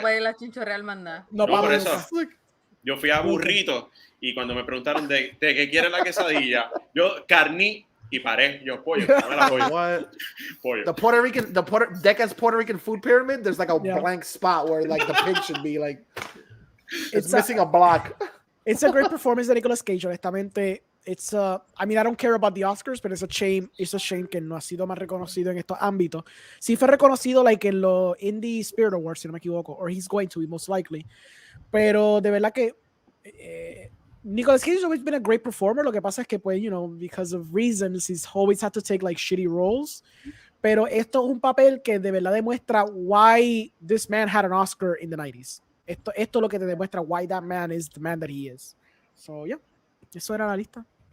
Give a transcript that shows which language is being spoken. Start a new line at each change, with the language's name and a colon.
Spanish: puede la chinchorreal más nada. No, por eso. Yo fui a Burrito y cuando me preguntaron de qué quiere la quesadilla, yo carní y paré. Yo, pollo, dame la pollo.
English: What?
Spanish: Pollo.
English: Deca's Puerto Rican food pyramid, there's like a blank spot where like the pig should be like, it's missing a block. It's a great performance de Nicolas Cage, honestamente. I mean, I don't care about the Oscars, pero it's a shame
Spanish: que no ha sido más reconocido en estos ámbitos. Sí fue reconocido like en los Indie Spirit Awards, si no me equivoco,
English: or he's going to be most likely.
Spanish: Pero de verdad que
English: Nicolas Cage has always been a great performer.
Spanish: Lo que pasa es que, pues,
English: because of reasons, he's always had to take like shitty roles.
Spanish: Pero esto es un papel que de verdad demuestra
English: why this man had an Oscar in the 90s.
Spanish: Esto es lo que te demuestra
English: why that man is the man that he is. So, yeah.
Spanish: Eso era la lista.